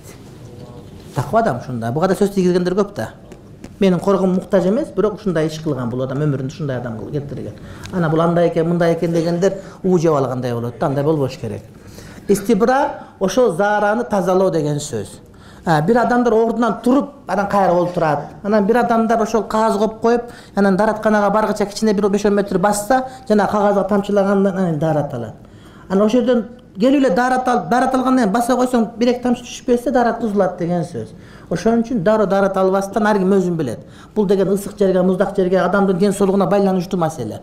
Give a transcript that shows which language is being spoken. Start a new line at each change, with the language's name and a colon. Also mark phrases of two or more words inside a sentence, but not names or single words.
Kyrgyz: Таква адам ушундай. Буга да сөз тийгизгендер көп да. Менин коргум муктаж эмес, бирок ушундай иш кылган бул адам өмүрүндө ушундай адам келтирген. Ана бул андай экен, мындай экен дегендер уужеп алгандай болот да, андай болбош керек. Истибра ошол заараны тазалоо деген сөз. Бир адамдар ордунан туруп анан кайра олтурат. Анан бир адамдар ошол кагаз коюп коюп, анан даратканага баргыча кичине бир 5-10 метр басса, жана кагазга тамчылагандан анан дарат алат. Анан ошол жерден келип эле дарат алгандан кийин баса койсоң 1-2 тамчы түшпөсө дарат бузулат деген сөз. Ошон үчүн дарат албастан ар ким өзүн билет. Бул деген ысык жерге, муздак жерге, адамдын ден соолугуна байланыштуу маселе.